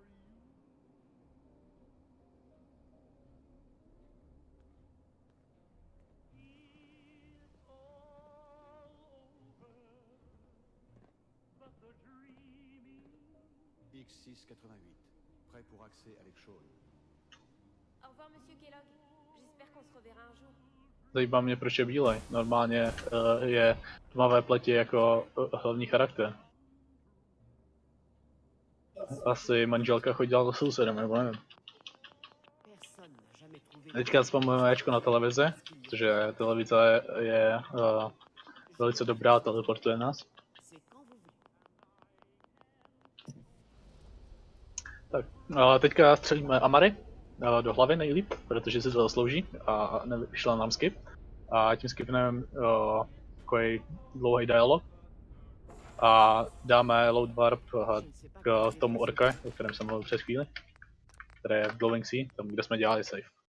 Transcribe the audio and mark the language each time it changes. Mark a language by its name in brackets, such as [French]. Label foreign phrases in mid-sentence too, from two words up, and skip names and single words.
[French] X688. Prêt pour accès avec Shaun. Au revoir, monsieur Kellogg. J'espère qu'on se reverra un jour. [Czech] Zajímá mě, proč je bílej. Normálně je tmavé pleti jako hlavní charakter. Asi manželka chodila do sousedem, nebo nevím. [French] Personne n'a jamais trouvé. [Czech] Teďka vzpomínám Ečko na televizi, protože televize je velice dobrá, teleportuje nás. [French] C'est quand vous voulez. [Czech] Tak, teďka střelíme Amary do hlavy nejlíp, protože si to zaslouží a nevyšla nám skip. A tím skipneme takový dlouhý dialog. A dáme [English] load warp [Czech] k tomu orka, o kterém jsem mluvil před chvíli, který je v Glowing Sea, tam kde jsme dělali save.